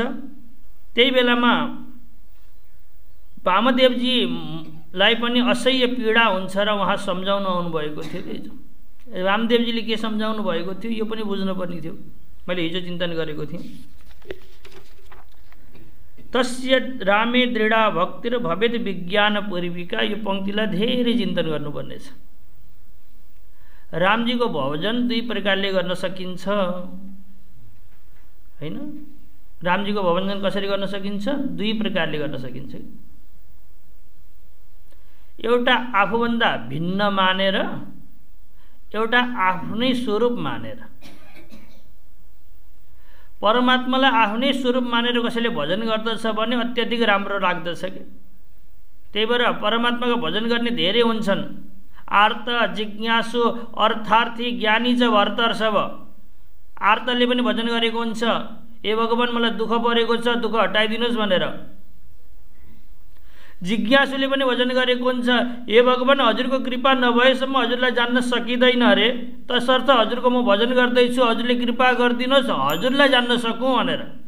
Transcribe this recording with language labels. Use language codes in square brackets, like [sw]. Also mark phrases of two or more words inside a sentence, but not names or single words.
[ne] त्यही बेलामा वामदेवजीलाई पनि असह्य पीडा हुन्छ र उहाँ सम्झाउनु आउनुभएको थियो। वामदेवजीले के सम्झाउनु भएको थियो यो पनि बुझ्नुपर्ने थियो। मैले हिजो चिन्तन गरेको थिएँ। [sa] तस्य रामे दृढा भक्ति र भवेद विज्ञान पूर्विका। [ne] यो पंक्तिलाई धेरै चिन्तन गर्नुपर्ने छ। रामजीको भजन दुई प्रकारले गर्न सकिन्छ हैन। रामजीको भजन कसरी गर्न सकिन्छ? दुई प्रकारले गर्न सकिन्छ। एउटा आफूभन्दा भिन्न मानेर, एउटा आफ्नै स्वरूप मानेर। परमात्मालाई आफ्नै स्वरूप मानेर कसैले भजन गर्दछ भने अत्यधिक राम्रो लाग्दछ कि। त्यही भएर परमात्माको भजन गर्ने धेरै हुन्छन्। [sa] आर्त, जिज्ञासु, अर्थार्थी, ज्ञानी च भर्तर्षभ। [ne] आर्तले पनि भजन गरेको हुन्छ, हे भगवान मलाई दुःख परेको छ, दुःख हटाइदिनुहोस् भनेर। जिज्ञासुले पनि भजन गरेको हुन्छ, हे भगवान हजुरको कृपा नभएसम्म हजुरलाई जान्न सकिँदैन अरे, तसर्थ हजुरको म भजन गर्दैछु, हजुरले कृपा गरिदिनुहोस् हजुरलाई जान्न सकौँ भनेर।